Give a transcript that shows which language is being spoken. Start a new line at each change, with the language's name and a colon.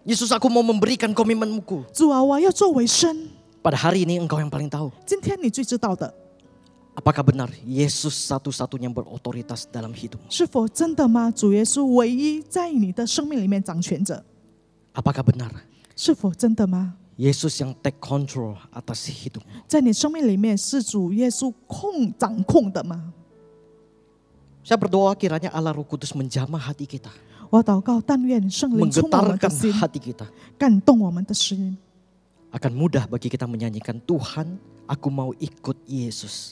Indonesian: Yesus, aku mau memberikan komitmenmu.
Chinese: 主啊，我要做尾声。
Indonesian: Pada hari ini engkau yang paling tahu.
Chinese: 今天你最知道的，
Indonesian: Apakah benar Yesus satu-satunya yang berotoritas dalam hidupmu?
Chinese: 是否真的吗？主耶稣唯一在你的生命里面掌权者，
Indonesian: Apakah benar
Chinese: 是否真的吗？
Indonesian: Yesus yang
English: take control
Indonesian: atas hidupmu?
Chinese: 在你生命里面是主耶稣掌控的吗？
Indonesian: Saya berdoa kiranya Allah Roh Kudus menjamah hati kita,
Chinese: 我祷告，但愿圣灵充满我们的
Indonesian: menggetarkan
Chinese: 心，
Indonesian: hati kita.
Chinese: 感动我们的心，
Indonesian: Akan mudah bagi kita menyanyikan, Tuhan, aku mau ikut Yesus.